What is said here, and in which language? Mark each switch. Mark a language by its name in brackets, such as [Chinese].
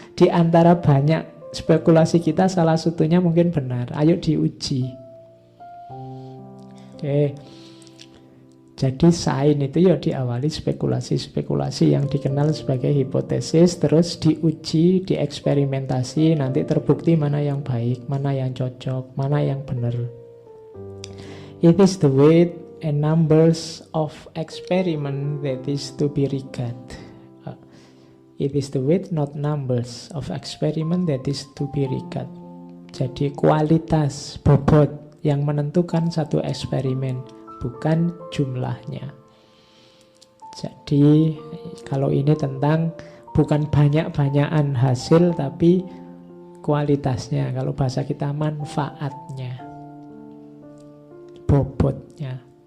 [Indonesian] Di antara banyak spekulasi kita, salah satunya mungkin benar. Ayo diuji. Oke. Jadi sains itu ya diawali spekulasi-spekulasi yang dikenal sebagai hipotesis, terus diuji, dieksperimentasi, nanti terbukti mana yang baik, mana yang cocok, mana yang benar. [English] It is the weight and numbers of experiment that is to be regarded. It is the weight, not numbers of experiment that is to be regarded. [Indonesian] Jadi kualitas bobot yang menentukan satu eksperimen, bukan jumlahnya. Jadi kalau ini tentang bukan banyak-banyakan hasil, tapi kualitasnya. Kalau bahasa kita manfaatnya, bobotnya.